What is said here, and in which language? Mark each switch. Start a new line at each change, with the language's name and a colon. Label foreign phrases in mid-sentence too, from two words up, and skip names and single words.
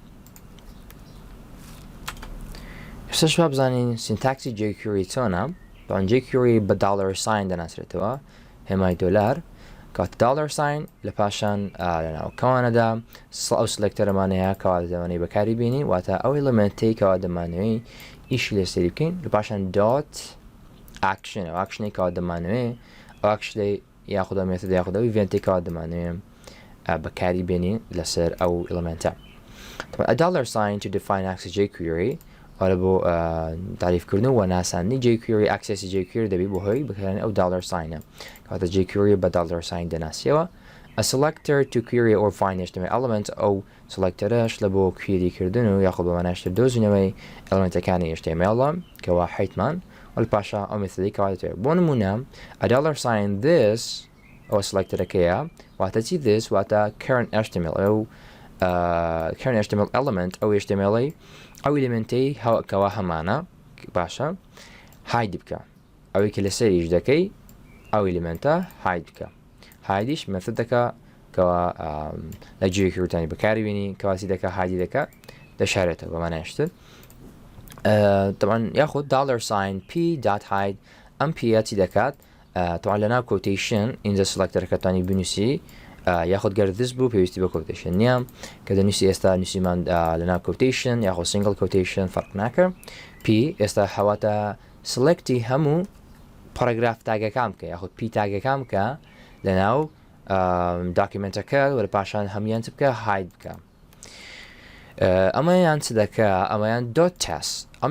Central Kurdish: ئێستاش با بزانین سینتاکسی jQuery چۆنە بەڵام jQuery بە $sign دەناسرێتەوە هێمای دۆلار کات $sign لە پاشان لەناو کەوانەدا ئەو سلێکتەرەمانەیە کەوا دەمانەی بەکاری بینی واتە ئەو ئێلمنتەی کەوا دەمانەوەی ئیشی لێسەری بکەین لە پاشان
English: dot action
Central Kurdish: ئەو ئاکشنێک کەوا دەمانەوێ ئەو ئاکشنەی یاخودە مێثۆد یاخودە ئەو ئیڤێنتێک کەوا دەمانەوێ بەکاری بێنین لەسەر ئەو ئێلمنتە.
English: $sign to define access jQuery
Central Kurdish: وارە بۆ تعریفکردن و ناساندنی jQuery ئاکسێسی jQuery دەبی بۆ هۆی بەکارهێنانی ئەو $sign کەواتە jQuery بە $sign دەناسیەوە.
English: A selector to query or find HTML element
Central Kurdish: ئەو سلێکتەرەش لە بۆ کوێری کردن و یاخود بە ماناشتر دۆزینەوەی ئێلمنتەکانی HTML کەوا حیتمان وەل پاشا ئەو مێثۆدی کەوا دەتوێت بۆ نمونە $sign this ئەو سلێکتەرەکەیە واتە چی this واتە
English: current HTML
Central Kurdish: ئەو
English: current HTML element
Central Kurdish: ئەو HTML ئەو ئێلمنتەی کەوا هەمانە باشە هاید بکە ئەوەی کە لەسەریش دەکەی ئەو ئێلمنتە هاید بکە هایدیش مێثۆد دەکا کەوا لە jQuery تانی بەکاری بینی کەواسی دەکا هایدی دەکا دەشارێتەوە بەمانایشتر طبعا یاخود $sign p.hide ئەم پیە چی دەکات طبعا لەناو quotation اینجا سلکتەرەکە توانی بنووسی یاخود گەر this بوو پێویستی بە quotation نییە کە دەنووسی ئێستا نووسیمان لەناو quotation یاخود
English: single quotation
Central Kurdish: فەرق ناکە p ئێستا حەواتە سلکتی هەموو پاراگراف تاگەکان بکە یاخود p تاگەکان بکە لەناو داکیمنتەکە وەرە پاشان هەمیان بکە هاید بکە ئەمەیان چ دەکە ئەمەیان .test ئەم